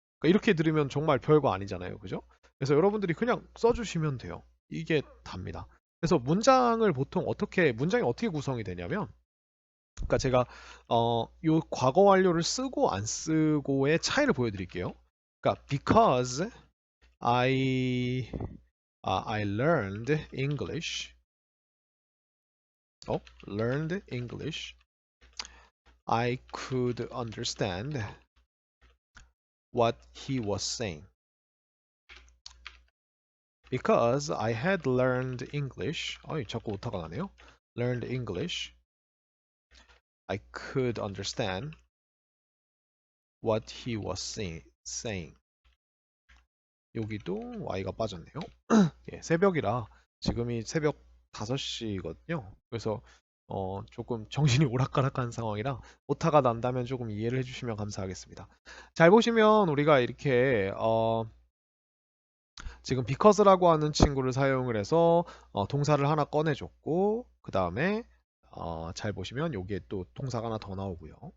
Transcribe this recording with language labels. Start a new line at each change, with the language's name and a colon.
Korean: 그러니까 이렇게 들으면 정말 별거 아니잖아요. 그죠? 그래서 여러분들이 그냥 써주시면 돼요. 이게 답니다. 그래서 문장이 어떻게 구성이 되냐면 그러니까 제가 요 과거 완료를 쓰고 안 쓰고의 차이를 보여드릴게요.
English: 그러니까 because I learned English, learned English, I could understand what he was saying. Because I had learned English,
Korean: 자꾸 오타가 나네요.
English: Learned English, I could understand what he was
Korean: saying. 여기도 y가 빠졌네요. 예, 새벽이라 지금이 새벽 5시거든요. 그래서 조금 정신이 오락가락한 상황이라 오타가 난다면 조금 이해를 해주시면 감사하겠습니다. 잘 보시면 우리가 이렇게 지금 because라고 하는 친구를 사용을 해서 동사를 하나 꺼내줬고, 그 다음에 잘 보시면 여기에 또 동사가 하나 더 나오고요.